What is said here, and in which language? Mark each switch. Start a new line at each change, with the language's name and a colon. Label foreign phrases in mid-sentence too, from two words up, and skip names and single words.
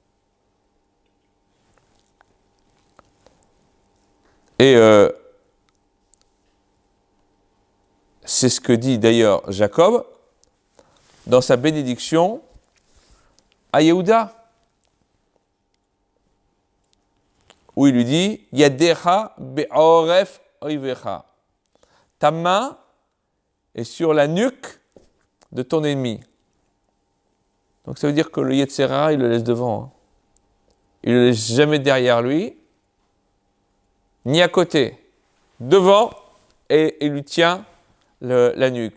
French: Et c'est ce que dit d'ailleurs Jacob dans sa bénédiction à Yehuda, où il lui dit «
Hebrew: ידך בעורף אויביך
French: » ta main est sur la nuque de ton ennemi. Donc ça veut dire que le
Hebrew: יצר הרע,
French: il le laisse devant. Il ne le laisse jamais derrière lui, ni à côté. Devant, et il lui tient la nuque.